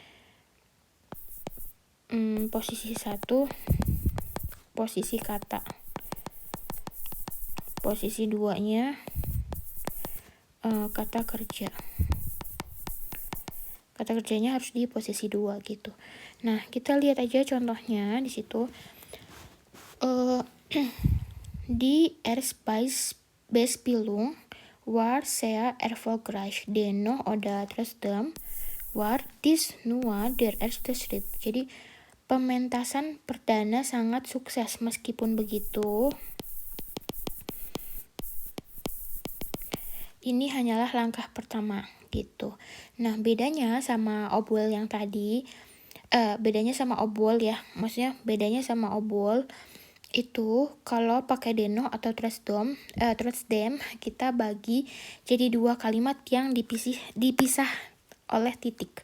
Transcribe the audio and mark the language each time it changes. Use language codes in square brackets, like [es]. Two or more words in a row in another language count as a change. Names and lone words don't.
[id] Posisi 1, posisi kata. Posisi 2-nya kata kerja. Kata kerjanya harus di posisi 2 gitu. Nah, kita lihat aja contohnya di situ. [de] Eh, Die Erzbeispielung war sehr erfolgreich, dennoch oder trotzdem war dies nur der erste Schritt. [id] Jadi pementasan perdana sangat sukses. Meskipun begitu, ini hanyalah langkah pertama gitu. Nah, bedanya sama obwohl yang tadi, bedanya sama obwohl ya, maksudnya bedanya sama obwohl itu kalau pakai dennoch atau trotzdem kita bagi jadi dua kalimat yang dipisah oleh titik.